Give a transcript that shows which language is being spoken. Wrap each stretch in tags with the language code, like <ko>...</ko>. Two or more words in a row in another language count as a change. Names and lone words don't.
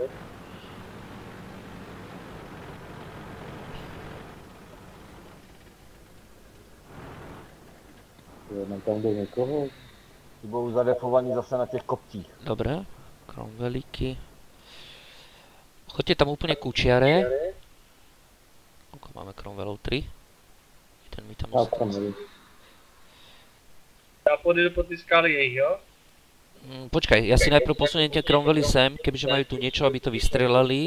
<cs>Tam jde někoho. Ty budou zadefovaní zase na těch kopcích.</cs> <sk>Dobre, Cromwelliky. Choďte tam úplne kúčiare. Koľko máme Cromwellov? 3? Ten mi tam ostal.</sk> <cs>Já podjedu po ty skály jejich, jo?</cs> <sk>Počkaj, ja si najprv posuniem tie Cromwelly sem, kebyže majú tu niečo, aby to vystrelali.</sk>